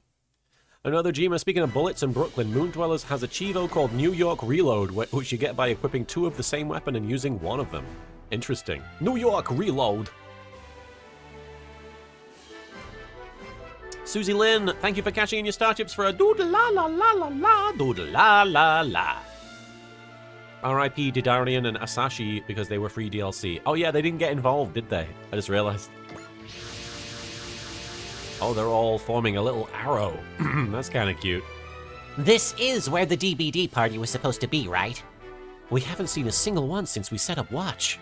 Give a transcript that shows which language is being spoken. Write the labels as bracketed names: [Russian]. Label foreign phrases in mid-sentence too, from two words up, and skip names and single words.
[English] Another Gma, speaking of bullets in Brooklyn, Moon Dwellers has a Chivo called New York Reload, which you get by equipping 2 of the same weapon and using 1 of them. Interesting. New York Reload. Susie Lynn, thank you for cashing in your star chips for a doodle la la la la la, doodle la la la. R.I.P. Didarian and Asashi because they were free DLC. Oh yeah, they didn't get involved, did they? I just realized. Oh, they're all forming a little arrow. That's kind of cute. This is where the DBD party was supposed to be, right? We haven't seen a single one since we set up watch.